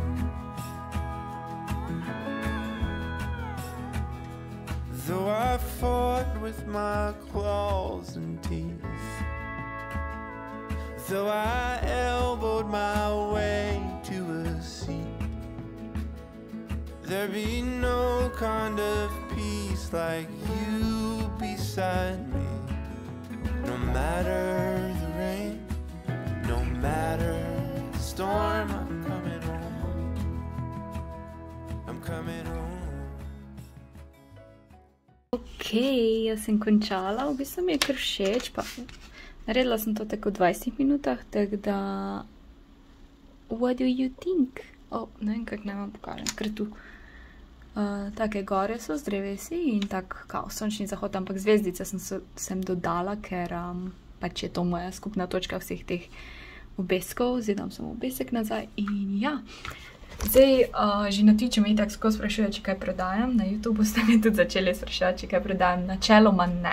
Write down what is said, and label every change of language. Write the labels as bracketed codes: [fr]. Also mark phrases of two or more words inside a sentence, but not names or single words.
[en] Though I fought with my claws and teeth, though I elbowed my way to a seat, there be no kind of peace like you beside me. No matter the rain, no matter the storm, I'm coming home. I'm coming home. [sl] Ok, jaz sem končala, v bistvu mi je kar všeč, pa naredila sem to tako v 20 minutah, tako da [en] what do you think? [sl] Ne vem, kako naj vam pokažem, ker tu take gore so z drevesi in tak kao sončni zahod, ampak zvezdice sem dodala, ker pač je to moja skupna točka vseh teh obeskov, zdaj dam samo obesek nazaj in ja. Zdaj, že na Twitchu me itak skozi sprašuje, če kaj prodajam, na YouTubeu ste mi tudi začeli spraševati, če kaj prodajam, načeloma ne.